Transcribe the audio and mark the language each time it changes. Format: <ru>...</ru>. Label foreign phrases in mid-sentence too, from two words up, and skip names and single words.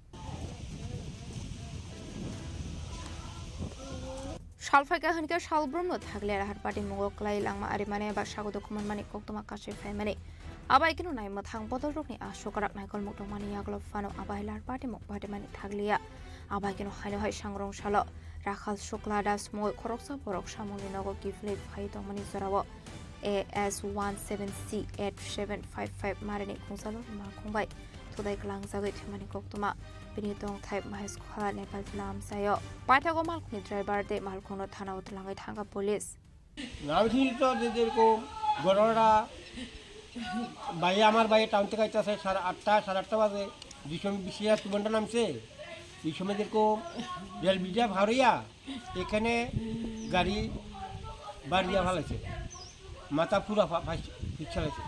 <trp>सालफाइका हनके सालब्रमनो थागले राहार पार्टी मुगो क्लाइ लांमा आरिमाने बा सागो दखुमन माने कक्तमा कासे फाइमाने आबाय किनु नाय मथां बदल रकनि आशोकराक नायकल मुक्तम माने यागलो फानो आबाय लार पार्टी मुग बादे माने थागलिया आबाय किनु हाइनो हाइ सांग्रं सालो राखाल शुक्ला दास मुङै खरकसा परक सामुनि नगो गिफ्ले फाइ दंमानि जराव AS17C8755 मारनि खुंजालरि माल खुंबाय थुदाइ गलां जागै थेमानि कक्तमा बिनि दं टाइप महेश खला नेपाल जिल्ला आमसायो पाइथागो मालखुनि ड्राइभार दे मालखुनो थाना उतलाङै थांगा पुलिस</trp> <bn>নামছিল তো যেরকম ঘটনাটা ভাই আমার ভাই টাউন থেকে আইতেছে 8:30 বাজে যে সময় বিশিয়া তুমনটা নামছে এই সময় যেরকম রেল ব্রিজে ভারিয়া এখানে গাড়ি বাড়িয়া ফেলেছে মাথা পুরা ফিচালাইছে।</bn>